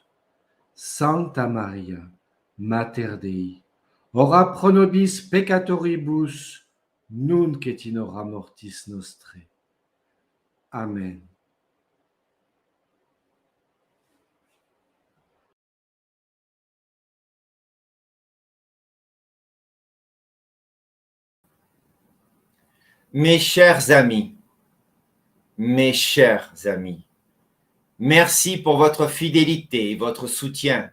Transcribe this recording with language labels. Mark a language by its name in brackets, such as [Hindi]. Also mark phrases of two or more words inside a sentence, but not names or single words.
[Latin] Sancta Maria, Mater Dei, ora pro nobis peccatoribus, nunc et in hora mortis nostrae. Amen. [French] Mes chers amis, merci pour votre fidélité et votre soutien.